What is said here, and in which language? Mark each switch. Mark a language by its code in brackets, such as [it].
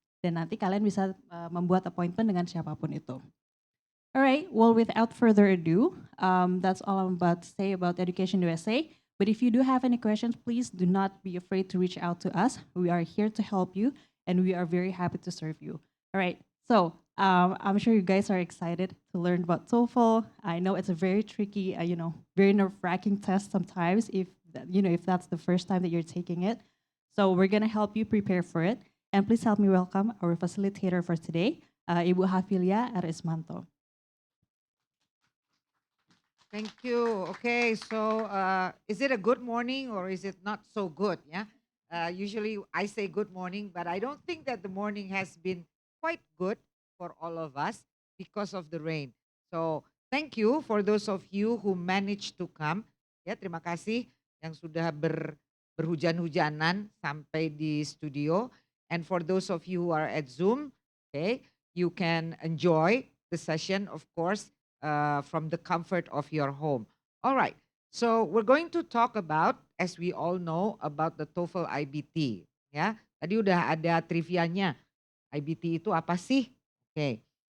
[id] Dan nanti kalian bisa membuat appointment dengan siapapun itu. [en] Alright, well without further ado, that's all I'm about to say about Education USA. But if you do have any questions, please do not be afraid to reach out to us. We are here to help you and we are very happy to serve you. All right, so I'm sure you guys are excited to learn about TOEFL. I know it's a very tricky, very nerve-wracking test sometimes if that's the first time that you're taking it. So we're gonna help you prepare for it. And please help me welcome our facilitator for today, Ibu Hafilia R. Ismanto. Thank you. Okay, so is it a good morning or is it not so good? Yeah. Usually I say good morning, but I don't think that the morning has been quite good for all of us because of the rain. So thank you for those of you who managed to come. [id] Ya, terima kasih yang sudah berhujan-hujanan sampai di studio. [en] And for those of you who are at Zoom, okay, you can enjoy the session, of course, from the comfort of your home. All right. So we're going to talk about, as we all know, about the TOEFL IBT. [id] Ya, tadi udah ada trivianya. IBT itu apa sih? Okay.